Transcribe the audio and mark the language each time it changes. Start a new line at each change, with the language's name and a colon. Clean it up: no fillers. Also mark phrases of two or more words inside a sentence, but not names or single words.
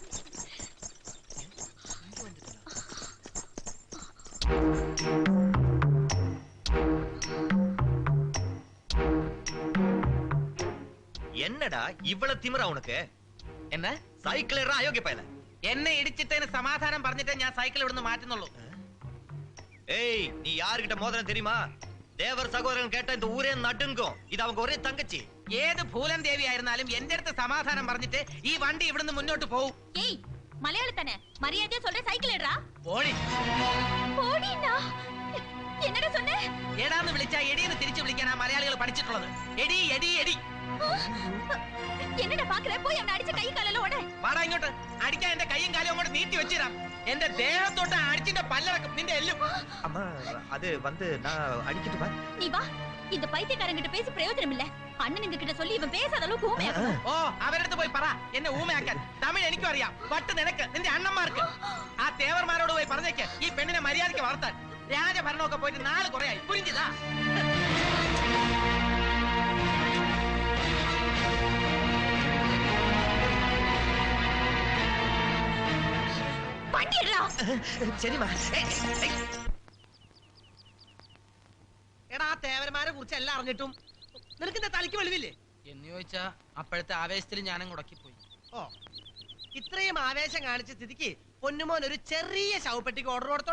Tamil: என்னடா இவ்வளவு திமிரா உனக்கு? என்ன
Malayalam: സൈക്കിൾ ഇടാ അയോഗ്യ പയ്യനെ. എന്നെ ഇടിച്ചിട്ടതിന് സമാധാനം പറഞ്ഞിട്ട് ഞാൻ സൈക്കിൾ ഇവിടുന്ന് മാറ്റുന്നുള്ളൂ.
Tamil: ஏய், நீ யார்கிட்ட மோதிரம் தெரியுமா? தேவர் சகோதரன் கேட்ட இந்த ஊரே நடுங்கும். இது அவங்க ஒரே தங்கச்சி.
Malayalam: ഏത് ഭൂലൻ ദേവി ആയിരുന്നാലും എന്റെ അടുത്ത് സമാധാനം പറഞ്ഞിട്ട് ഈ വണ്ടി ഇവിടുന്ന് മുന്നോട്ട് പോകും.
Tamil: ஏய் மலையாளி தானே, மரியாதையா சொல்ற சைக்கிள் எடுறா.
Malayalam: ഓടി
Tamil: போடினா என்னடா சொன்னே?
Malayalam: എടാന്ന് വിളിച്ചാ എടിയെന്ന് തിരിച്ചു വിളിക്കാനാ മലയാളികൾ പഠിച്ചിട്ടുള്ളത്. എടി എടി എടി.
Tamil: என்னடா பாக்குற? போய் அவனை அடிச்ச கை காலல ஓட.
Malayalam: വാടാ ഇങ്ങോട്ട്. അടിക്കാൻ എന്റെ കൈയും കാലും അങ്ങോട്ട് നീട്ടി വെച്ചിരാം. എന്റെ ദേഹത്തോട്ട് അടിച്ചിന്റെ പല്ലറക്കും നിന്റെ എല്ലും.
Tamil: அம்மா, அது வந்து நான் அடிக்கிட்டு வா. நீ வா. இந்த பைத்தியக்காரங்கிட்ட பேசி பிரயோஜனம் இல்ல. அண்ணனுங்க கிட்ட சொல்லி இவன் பேசாத அளவுக்கு ஊமையாக்கணும்.
Malayalam: ഓ അവരടുത്ത് പോയി പറ എന്നെ ഊമയാക്കാൻ. തമിഴ് എനിക്കും അറിയാം, വട്ട് നിനക്ക് നിന്റെ അണ്ണന്മാർക്ക്. ആ തേവർമാരോട് പോയി പറഞ്ഞേക്ക് ഈ പെണ്ണിനെ മര്യാദയ്ക്ക് വളർത്താൻ. രാജഭരണമൊക്കെ പോയിട്ട് 4 കുറയായി. പുരിഞ്ചിതാ.
Tamil: வண்டி எடுறா. சரிம்மா.
Malayalam: എടാ, ആ തേവന്മാരെ കുറിച്ച് എല്ലാം അറിഞ്ഞിട്ടും നിനക്ക് എന്താ തലയ്ക്ക് വെളിവില്ലേ? എന്ന് ചോദിച്ചാ അപ്പോഴത്തെ ആവേശത്തിൽ ഞാനും മുടക്കിപ്പോയി. ഓ, ഇത്രയും ആവേശം കാണിച്ച സ്ഥിതിക്ക് പൊന്നുമോൻ ഒരു ചെറിയ ശവപ്പെട്ടിക്ക് ഓർഡർ കൊടുത്തോട്ടോ.